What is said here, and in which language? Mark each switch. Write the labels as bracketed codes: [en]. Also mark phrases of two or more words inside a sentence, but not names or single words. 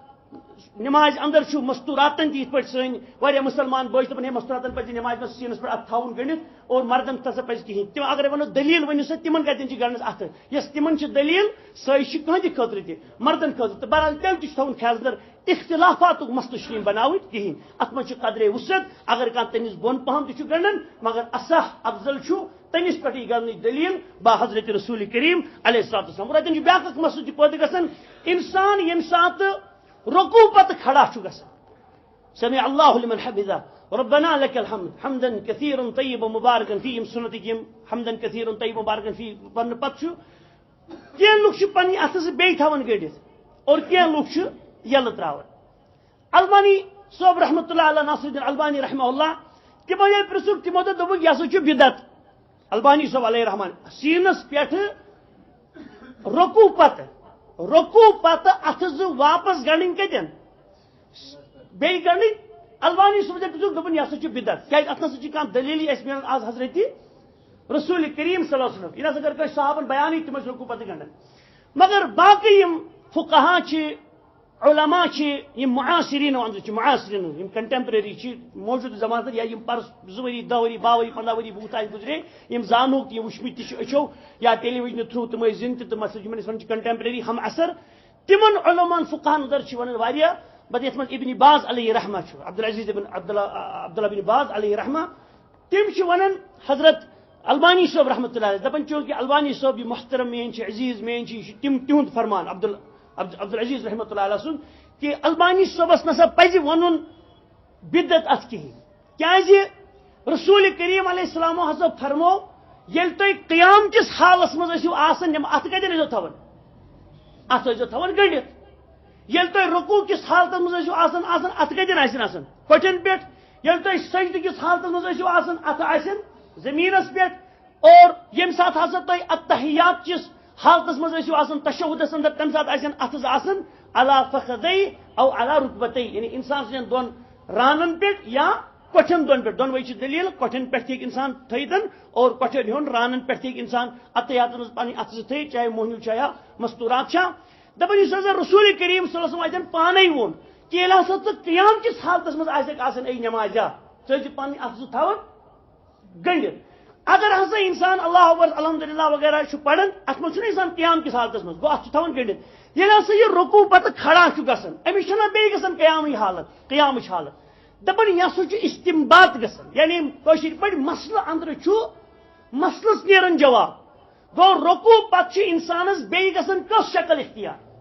[ks] نماز اندر مستوراتن تہ پہ سن مسلمان بچ دپان ہے مستوراتن پہ نماز میں سینس پہ ات تھاؤن گنڈت اور مردن تسا پہ کہین تم اگر ونو دلیل ونو سا تمن کتن گنڈس ات یس تمن دلیل سہ کھانے خاطر تہ مردن خاطر تو بہرحال تیل تہ تھاؤن خیال در اختلافات مسئلہ بناو کہین ات من قدرے وسعت اگر کان تمس بون پہم تہ گنڈن مگر اصح افضل تمس پہ گنڈ دلیل با حضرت رسول کریم [ar] علیہ الصلوۃ والسلام [ks] اتن بیاکھ مسئلہ تہ پٲدٕ گژھان انسان یم سات رکوع پتہ کھڑا گژھان [ar] سمع اللہ لمن حمدہ ربنا لك الحمد حمدا كثيرا طيبا مباركا فيه [ks] یم سنتک یم [ar] حمدا كثيرا طيبا مباركا فيه [ks] ون پتہ کی لوگ پنہ ات سے بیٚیہِ تھاون گٔنڈِتھ اور کی لوگ یل تراون البانی صوب [ar] رحمۃ اللہ علیہ [ks] ناصر الدین البانی [ar] رحمہ اللہ [ks] تمو یل پرژھُکھ تمو دوٚپُکھ یہ ہسا بدعت البانی صوب [ar] علیہ رحمان [ks] سینس پٮ۪ٹھ رکوع پتہ ات واپس گنڈن کتن بیٚیہِ گنڈن البانی صوب دپن یہ ہسا بدعت کیازِ ات نسا کانٛہہ دلیل اس ملان آز حضرت رسول کریم [ar] صلی اللہ علیہ وسلم [ks] یہ نسا کر صحابن بیان تم رکوع پتہ گنڈن مگر باقی یم فقہا علماء معاصرین معاصرین یم کنٹمپرری موجود زمانہ یا یم پرس 2 ؤری 10 ؤری 12 ؤری 15 ؤری بوت آئی گزرے یم زانوک یم وچمت تہ اچھو یا ٹیلی ویژن تھرو تم زند تم کنٹمپرری ہم اثر تمن علماء فقہان در ونان واریاہ بد یت من ابن باز [ar] علیہ رحمہ [ks] عبدالعزیز ابن عبداللہ بن باز [ar] علیہ رحمہ [ks] تم ونان حضرت البانی صوب [ar] رحمۃ اللہ علیہ [ks] دپان چونکہ البانی صوب یہ محترم مین عزیز مین تم تہد فرمان عبدالعزیز [ar] رحمۃ اللہ علیہ [ks] سن کہ البانی صوبس نسا پزِ ونن بدعت ات کہین کیازِ رسول کریم [ar] علیہ السلام [ks] ہسا فرمو یل تُہۍ قیام کس حالس مز ٲسِو آسان ات کتن ٲسِو تھاون ات ٲسِو تھاون گٔنڈِتھ یل تُہۍ رکوع کس حالتس مز ٲسِو آسان ات کتن آسن آسان کۄٹھٮ۪ن پٮ۪ٹھ یل تُہۍ سجدٕ کس حالتس مز ٲسِو آسان ات آسن زمینس پٮ۪ٹھ اور یم سات ہسا تُہۍ التحیات کس حالتس مز ٲسِو آسان تشہدس اندر تمہ سات آسن اتھز آسان [ar] علی فخذی او علی رکبتی [ks] یعنی انسان سن دون رانن پٮ۪ٹھ یا کۄٹھٮ۪ن دون پٮ۪ٹھ دۄنوے چھِ دلیل کۄٹھٮ۪ن پٮ۪ٹھ ہیٚکہِ انسان تھٲیتن اور کۄٹھٮ۪ن ہیوٚن رانن پٮ۪ٹھ ہیٚکہِ انسان اتحیاتن منٛز پنٕنۍ اتھٕ زٕ تھٲیِتھ چاہے موہنیو چھا یا مستورات چھا دپان یُس ہسا رسول کریم [ar] صلی اللہ علیہ وسلم [ks] اتٮ۪ن پانے ووٚن کہ ییٚلہِ ہسا ژٕ قیام کس حالتس منٛز آسٮ۪کھ آسان ای نمازیا ژٕ ٲسۍ پنٕنۍ اتھٕ زٕ تھاوان گٔنڈِتھ اگر ہسا انسان [ar] اللہ اکبر الحمدللہ [ks] وغیرہ پڑھان ات منٛز چھُنہٕ انسان قیام کس حالتس منٛز گوٚو اتھ چھُ تھاوان گٔنڈِتھ ییٚلہِ ہسا یہ رکوع پتہ کھڑا چھُ گژھان أمِس چھُنہ بیٚیہِ گژھان قیامٕچ حالت دپان یہ ہسا چھُ استمبات گژھان یعنی کٲشِر پٲٹھۍ مسلہٕ اندرٕ چھُ مسلس نیران جواب گوٚو رکوع پتہٕ چھُ انسانس بیٚیہِ گژھان کۄس شکل اختیار